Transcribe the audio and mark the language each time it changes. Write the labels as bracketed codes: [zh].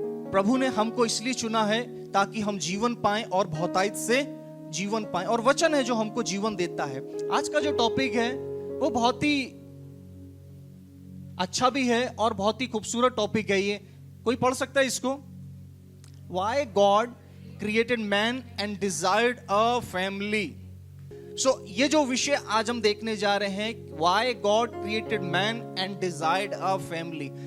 [hi] प्रभु ने हमको इसलिए चुना है ताकि हम जीवन पाएं और बहुतायत से जीवन पाएं, और वचन है जो हमको जीवन देता है। आज का जो टॉपिक है वो बहुत ही अच्छा भी है और बहुत ही खूबसूरत टॉपिक है। ये कोई पढ़ सकता है इसको? [en] Why God created man and desired a family. [hi] So ये जो विषय आज हम देखने जा रहे हैं, [en] Why God created man and desired a family.